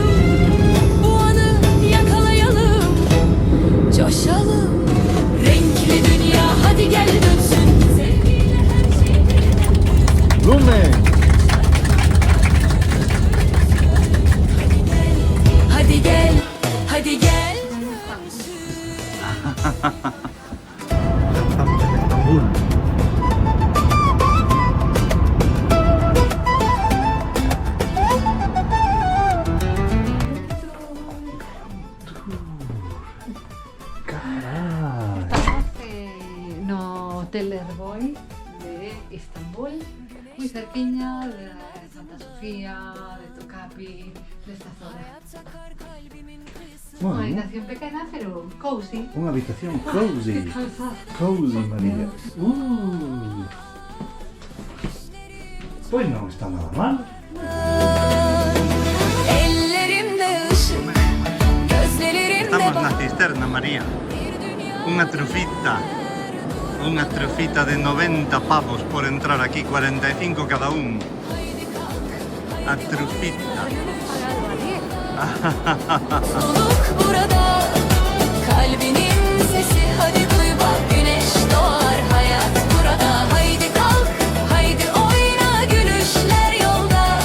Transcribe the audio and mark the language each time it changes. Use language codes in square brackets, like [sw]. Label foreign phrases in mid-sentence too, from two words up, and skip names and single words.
[tr] Bu anı yakalayalım, coşalım. Renkli dünya hadi gel dönsün. Sevgiyle her şey Lume! hadi gel, hadi gel. [es] Estamos en Estambul. [gl] Estamos no Hotel Erboy de Estambul, muy cerquiña de Santa Sofía, de Tokapi, de esta zona. [es] Una habitación pequeña, pero cozy. [gl] Unha habitación cozy. Cozy, María. Pois non está nada mal. [tr] Ellerimde ışık, gözlerimde [gl] Estamos na cisterna, María. Unha trufita de 90 pavos por entrar aquí, 45 cada un. A trufita. [tr] Mutluluk burada, kalbinin sesi hadi duy bak, güneş doğar, hayat burada. Haydi kalk, haydi oyna, gülüşler yolda.